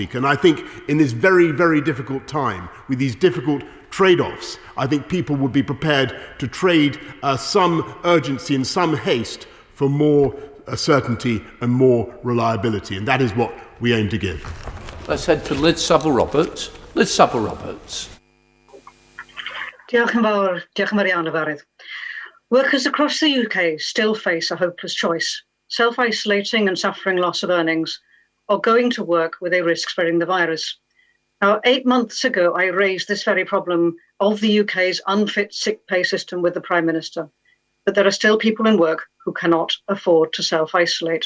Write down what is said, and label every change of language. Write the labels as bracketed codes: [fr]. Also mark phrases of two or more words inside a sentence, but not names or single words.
[en] And I think in this very, very difficult time, with these difficult trade-offs, I think people would be prepared to trade some urgency and some haste for more certainty and more reliability. And that is what we aim to give. Let's head to Liz Savile-Roberts. Liz Savile-Roberts. [cy] Diolch yn fawr. Diolch yn fawr iawn, Yfarydd. [en] Workers across the UK still face a hopeless choice: self-isolating and suffering loss of earnings, or going to work where they risk spreading the virus. Now, 8 months ago, I raised this very problem of the UK's unfit sick pay system with the Prime Minister, but there are still people in work who cannot afford to self-isolate.